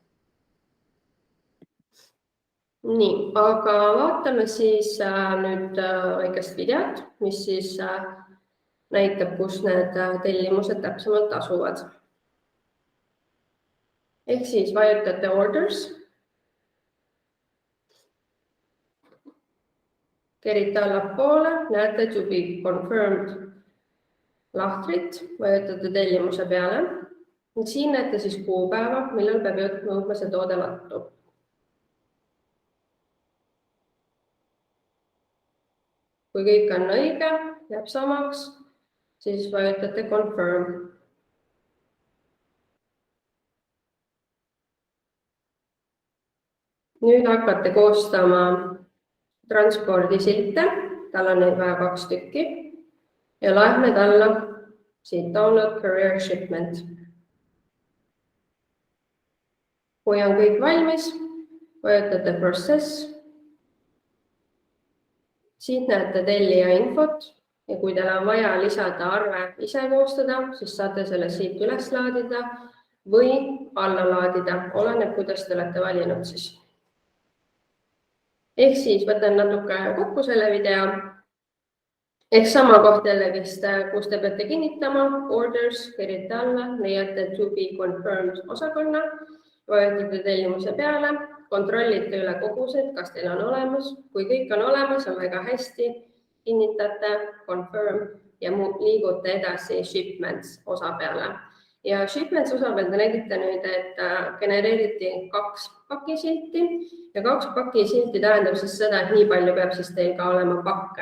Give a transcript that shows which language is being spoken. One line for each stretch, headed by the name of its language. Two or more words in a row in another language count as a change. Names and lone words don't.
Estonian: Nii, aga vaatame siis nüüd väikest videot, mis siis näitab, kus need tellimused täpsemalt asuvad. Ehk siis vajutate orders, kerite allapoole, näete
English: to be confirmed
Estonian: lahtrit, vajutate tellimuse peale. Siin näete siis kuupäeva, millal peab jõudma see toode lattu. Kui kõik on õige, jääb samaks, siis vajutate confirm. Nüüd hakkate koostama transpordisilte, tal on neid vaja 2 tükki ja laemed alla siit
English: download career shipment.
Estonian: Kui on kõik valmis, vajutate process. Siit näete tellija infot ja kui teil on vaja lisada arve ise koostada, siis saate selle siit üles laadida või alla laadida, oleneb, kuidas te olete valinud siis. Ehk siis võtan natuke kokku selle video. Ehk sama koht jällegist, kus te peate kinnitama, orders, kerite alla, leiate
English: to be confirmed
Estonian: osakonna, vajutate tellimuse peale, kontrollite üle kogused, kas teil on olemas. Kui kõik on olemas, on väga hästi, kinnitate, confirm ja liigute edasi shipments osa peale. Ja shipments osa peal te nägite nüüd, et genereeriti 2 pakisilti ja 2 pakisilti tähendab siis seda, et nii palju peab siis teil ka olema pakke.